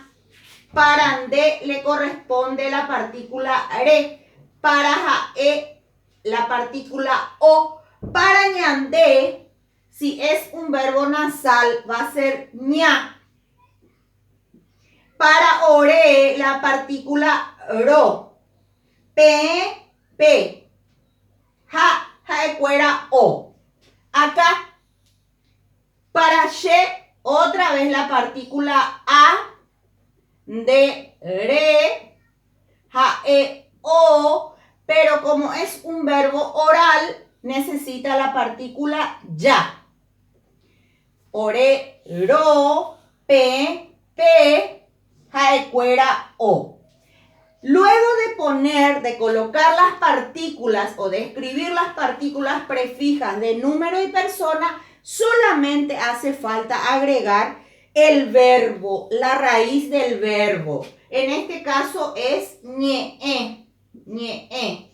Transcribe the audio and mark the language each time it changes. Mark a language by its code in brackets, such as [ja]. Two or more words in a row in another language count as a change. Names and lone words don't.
[es] Para ande le corresponde la partícula re. Para jae la partícula o. Para ñande, si es un verbo nasal, va a ser ña. Para ore, la partícula ro. [gn] Pe, pe. Jaecuera o. [es] Acá, para she, otra vez la partícula a. [gn] De, re. Jae, o. [es] Pero como es un verbo oral, necesita la partícula ya. [gn] Ore, ro. Pe, pe. Jaecuera o. [es] Luego de colocar las partículas o de escribir las partículas prefijas de número y persona, solamente hace falta agregar el verbo, la raíz del verbo. En este caso es [gn] ñe'ẽ, ñe'ẽ.